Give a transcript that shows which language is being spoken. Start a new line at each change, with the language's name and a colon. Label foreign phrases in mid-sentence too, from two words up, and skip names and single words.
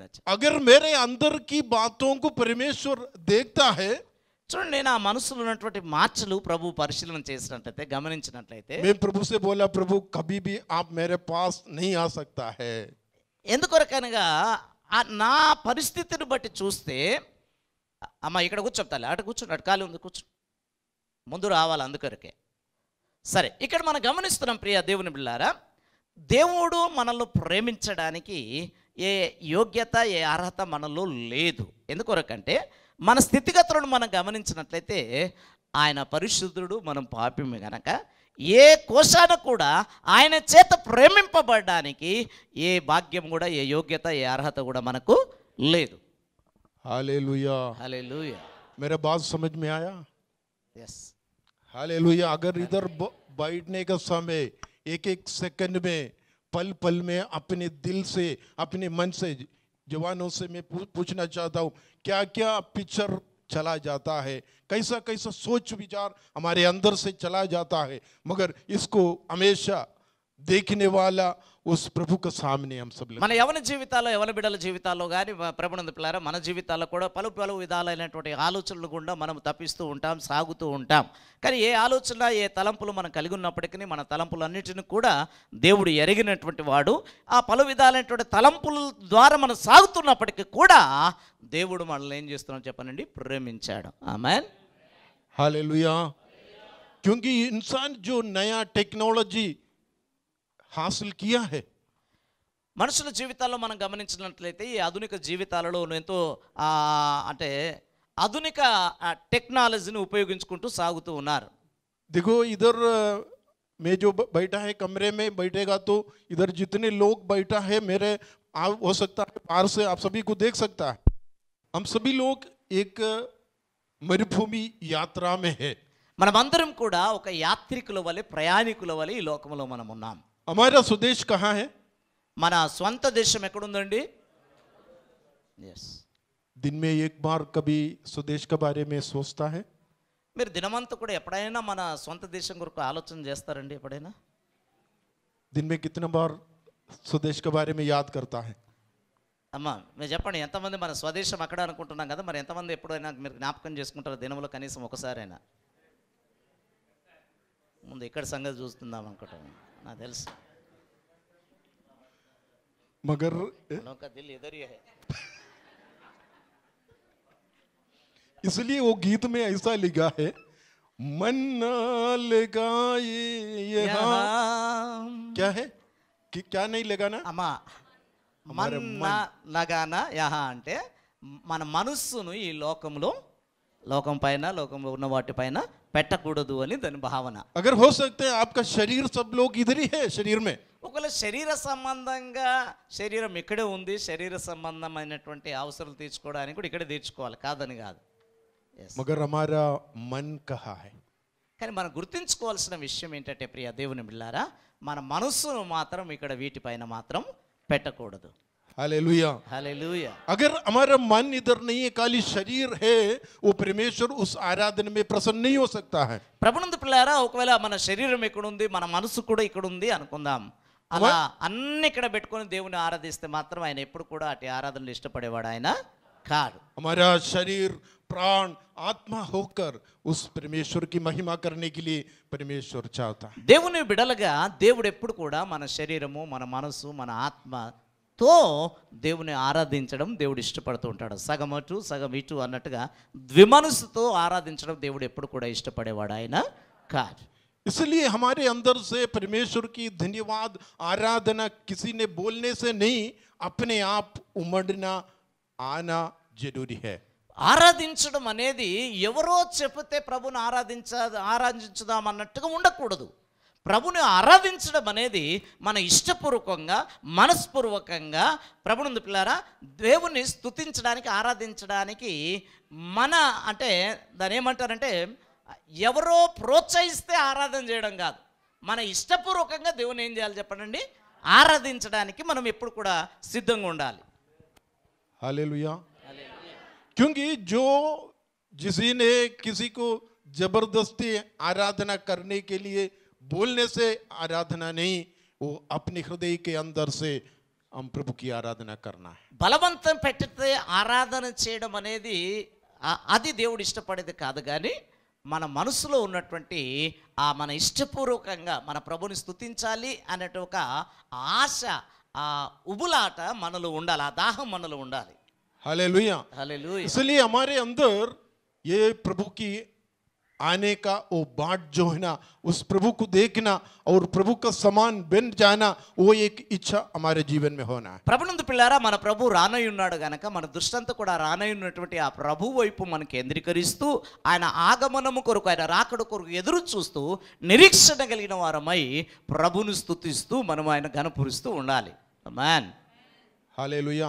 Hindi: अगर मेरे अंदर की बातों को परमेश्वर देखता है,
Telugu: చూడండి, నేను ఆ మనసులో ఉన్నటువంటి మార్చలు ప్రభు పరిశీలన చేసినట్లయితే, గమనించినట్లయితే,
Hindi: मैं प्रभु से बोला, प्रभु कभी भी आप मेरे पास नहीं आ सकता है।
Telugu: ఎందుకొరకనగా నా పరిస్థితిని బట్టి చూస్తే, అమ్మ ఇక్కడ కూర్చోప్తాలి, అటు కూర్చోండి, అటు ఖాళీ ఉంది, కూర్చో, ముందు రావాలి, అందుకొరకే. సరే, ఇక్కడ మనం గమనిస్తున్నాం ప్రియ దేవుని బిడ్డలారా, దేవుడు మనల్ని ప్రేమించడానికి ఏ యోగ్యత, ఏ అర్హత మనలో లేదు. ఎందుకొరకంటే మన స్థితిగతులను మనం గమనించినట్లయితే ఆయన పరిశుద్ధుడు, మనం పాపిమే గనక ఏ కోశాన కూడా ఆయన చేత ప్రేమింపబడడానికి ఏ భాగ్యం కూడా, ఏ యోగ్యత, ఏ అర్హత కూడా మనకు లేదు.
Hindi: हालेलुया।
Telugu: హల్లెలూయా.
Hindi: मेरा बात समझ में आया?
English: yes
Hindi: हालेलुया। अगर इधर बैठने का समय एक एक सेकंड में, पल पल में अपने दिल से, अपने मन से, जवानों से मैं पूछना चाहता हूँ, क्या क्या पिक्चर चला जाता है, कैसा कैसा सोच विचार हमारे अंदर से चला जाता है, मगर इसको हमेशा देखने वाला उस प्रभु के सामने हम सब लोग।
Telugu: మన యవన జీవితాల్లో, యవన బిడ్డల జీవితాల్లో కానీ, ప్రభునందు పిల్లారా, మన జీవితాల్లో కూడా పలు పలు విధాలైనటువంటి ఆలోచనలు గుండా మనం తప్పిస్తూ ఉంటాం, సాగుతూ ఉంటాం. కానీ ఏ ఆలోచన, ఏ తలంపులు మనం కలిగి ఉన్నప్పటికీ మన తలంపులన్నిటిని కూడా దేవుడు ఎరిగినటువంటి వాడు. ఆ పలు విధాలైనటువంటి తలంపుల ద్వారా మనం సాగుతున్నప్పటికీ కూడా దేవుడు మనల్ని ఏం చేస్తున్నాడు చెప్పనండి, ప్రేమించాడు. ఆమేన్.
Hindi: हालेलुया। क्योंकि इंसान जो नया टेक्नोलॉजी हासिल किया है,
Telugu: మనుషుల జీవితాల్లో మనం గమనించినట్లయితే ఈ ఆధునిక జీవితాలలో ఎంతో అంటే ఆధునిక టెక్నాలజీని ఉపయోగించుకుంటూ సాగుతూ ఉన్నారు.
Hindi: देखो इधर मैं जो बैठा है कमरे में बैठेगा तो इधर जितने लोग बैठा है मेरे हो सकता है बाहर से आप सभी को देख सकता है। हम सभी लोग एक मरुभूमि यात्रा में है।
Telugu: మనమందరం కూడా ఒక యాత్రికుల వలె, ప్రయాణికుల వలె ఈ లోకంలో మనం ఉన్నాం.
Hindi: हमारा स्वदेश कहाँ है?
Telugu: మన స్వంత దేశం ఎక్కడుందండి? ఎస్.
Hindi: दिन में एक बार कभी स्वदेश के बारे में सोचता है?
Telugu: మీరు దినమంతా కూడా ఎప్పుడైనా మన స్వంత దేశం కొరకు ఆలోచన చేస్తారండి? ఎప్పుడైనా
Hindi: दिन में कितना बार स्वदेश के बारे में याद करता है?
Telugu: అమ్మా మీరు చెప్పండి, ఎంతమంది మన స్వదేశం అక్కడ అనుకుంటున్నాం కదా, మరి ఎంతమంది ఎప్పుడైనా మీరు జ్ఞాపకం చేసుకుంటారు దినంలో కనీసం ఒకసారైనా? ముందు ఇక్కడ సంగతి చూస్తుందాం అనుకుంటాను, నాకు తెలుసు.
Hindi: मगर का दिल इधर ही है. इसलिए वो गीत में ऐसा लिखा है, मन ना लगाए यहाँ, क्या है कि क्या नहीं लगाना?
Telugu: అమ్మా
Hindi: मन लगाना यहाँ
Telugu: అంటే మన మనస్సును ఈ లోకంలో, లోకం పైన, లోకంలో ఉన్న వాటి పైన పెట్టకూడదు అని దాని భావన.
Hindi: अगर हो सकते हैं आपका शरीर, सब लोग इधर ही है शरीर में,
Telugu: ఒకవేళ శరీర సంబంధంగా శరీరం ఇక్కడే ఉంది, శరీర సంబంధమైనటువంటి అవసరాలు తీర్చుకోవడానికి కూడా ఇక్కడే తీర్చుకోవాలి, కాదని కాదు.
Hindi: मगर हमारा मन कहाँ है?
Telugu: కానీ మనం గుర్తుంచుకోవాల్సిన విషయం ఏంటంటే ప్రియ దేవుని బిడ్డలారా, మన మనస్సును మాత్రం ఇక్కడ వీటిపైన మాత్రం పెట్టకూడదు.
Hindi: हालेलुया।
Telugu: హల్లెలూయా.
Hindi: अगर हमारा मन इधर नहीं है, खाली शरीर है, वो परमेश्वर उस आराधना में प्रसन्न नहीं हो सकता है।
Telugu: ప్రభునందు పిల్లారా, ఒకవేళ మన శరీరం ఇక్కడ ఉంది, మన మనసు కూడా ఇక్కడ ఉంది అనుకుందాం, అలా అన్ని ఇక్కడ పెట్టుకొని దేవుని ఆరాధిస్తే మాత్రం ఆయన ఎప్పుడు కూడా అటు ఆరాధనలు ఇష్టపడేవాడు ఆయన కాదు. हमारा शरीर, प्राण, आत्मा होकर उस परमेश्वर की महिमा करने के लिए परमेश्वर चाहता है। దేవుని బిడలుగా దేవుడు ఎప్పుడు కూడా మన శరీరము, మన మనసు, మన ఆత్మతో దేవుని ఆరాధించడం దేవుడు ఇష్టపడుతూ ఉంటాడు. సగం అటు సగం ఇటు అన్నట్టుగా ద్విమనసుతో ఆరాధించడం దేవుడు ఎప్పుడు కూడా ఇష్టపడేవాడు ఆయన కాదు.
Hindi: इसलिए हमारे अंदर से परमेश्वर की धन्यवाद आराधना किसी ने बोलने से नहीं, अपने आप उमड़ना आना जरूरी है।
Telugu: ఆరాధించడం అనేది ఎవరో చెబితే ప్రభుని ఆరాధించుదాం అన్నట్టుగా ఉండకూడదు. ప్రభుని ఆరాధించడం అనేది మన ఇష్టపూర్వకంగా, మనస్పూర్వకంగా ప్రభునందు పిల్లారా దేవుని స్తుతించడానికి, ఆరాధించడానికి మన అంటే దాని ఏమంటారంటే ఎవరో ప్రోత్సహిస్తే ఆరాధన చేయడం కాదు, మన ఇష్టపూర్వకంగా దేవుని ఏం చేయాలి చెప్పండి, ఆరాధించడానికి మనం ఎప్పుడు కూడా సిద్ధంగా ఉండాలి.
Hindi: हालेलुया। क्योंकि जो किसी ने किसी को जबरदस्ती आराधना करने के लिए बोलने से आराधना नहीं, वो अपने हृदय के अंदर से हम प्रभु की आराधना करना है।
Telugu: బలవంతం పెట్టితే ఆరాధన చేయడం అనేది అది దేవుడు ఇష్టపడేది కాదు. కానీ మన మనసులో ఉన్నటువంటి మన ఇష్టపూర్వకంగా మన ప్రభుని స్తుతించాలి అనే ఒక ఆశ, ఆ ఉబులాట మనలో ఉండాలి, ఆ దాహం మనలో ఉండాలి.
Hindi: हालेलुया।
Telugu: హల్లెలూయా.
Hindi: इसलिए हमारे अंदर ये प्रभु की आने का वो बाट जो है ना, उस प्रभु को देखना और प्रभु का समान बन जाना, वो एक इच्छा हमारे जीवन में होना है।
Telugu: ప్రభునందు పిల్లారా, మన ప్రభు రానై ఉన్నాడు గనక మన దృష్టంతా కూడా రానై ఉన్నటువంటి ఆ ప్రభు వైపు మనం కేంద్రీకరిస్తూ ఆయన ఆగమనము కొరకు, ఆయన రాకడ కొరకు ఎదురు చూస్తూ నిరీక్షణ కలిగిన వారమై ప్రభును స్తుతిస్తూ మనం ఆయన ఘనపరుస్తూ ఉండాలి. ఆమేన్.
Hindi: हालेलुया।